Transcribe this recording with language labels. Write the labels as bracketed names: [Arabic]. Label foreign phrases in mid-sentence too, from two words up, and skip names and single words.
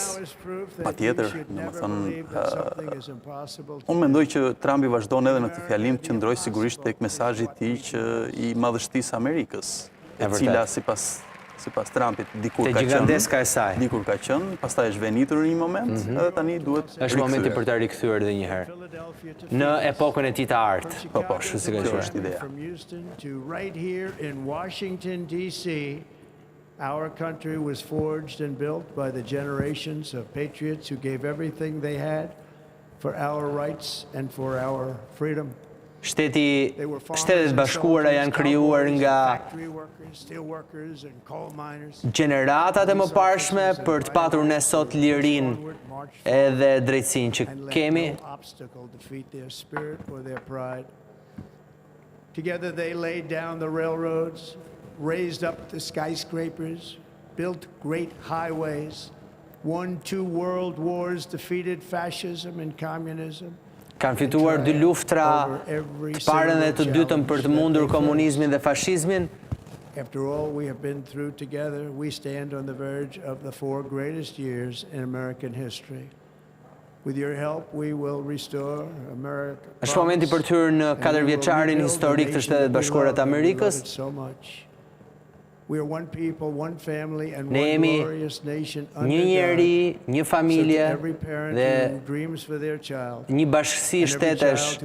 [Albanian] Patjetër, unë mendoj që Trumpi vazhdon edhe në këtë fjalim të qëndroj sigurisht tek mesazhi i tij që i madhështisë Amerikës, e cila sipas Trumpit dikur ka qenë, dikur ka qenë, pastaj është venitur në një moment, edhe tani duhet është momenti për ta rikthyer edhe një herë në epokën e tij të artë. Po, kështu si ka qenë. Është ideja. [English] From Houston to right here in Washington DC, our country was forged and built by the generations of patriots who gave everything they had for our rights and for our freedom. [Albanian] Shtetet Bashkuara janë krijuar nga gjeneratat e mëparshme për të patur ne sot lirinë edhe drejtësinë që kemi. [English] Together they laid down the railroads, raised up the skyscrapers, built great highways, won 2 world wars, defeated fascism and communism. [Albanian] Kanë fituar 2 luftra, të parën dhe të dytën për të mundur komunizmin dhe fashizmin. [English] After all we have been through together, we stand on the verge of the 4 greatest years in American history. With your help, we will restore America. [Albanian] Është momenti për të hyrë në 4 vjeçarin historik të Shtetet Bashkuara të Amerikës. Ne jemi një njeri, një familje dhe një bashkësi shtetesh.